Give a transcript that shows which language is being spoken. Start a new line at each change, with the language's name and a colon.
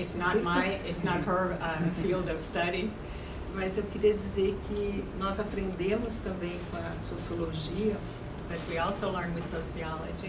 English: It's not her field of study.
Portuguese: Mas eu queria dizer que nós aprendemos também com a sociologia,
English: But we also learn with sociology,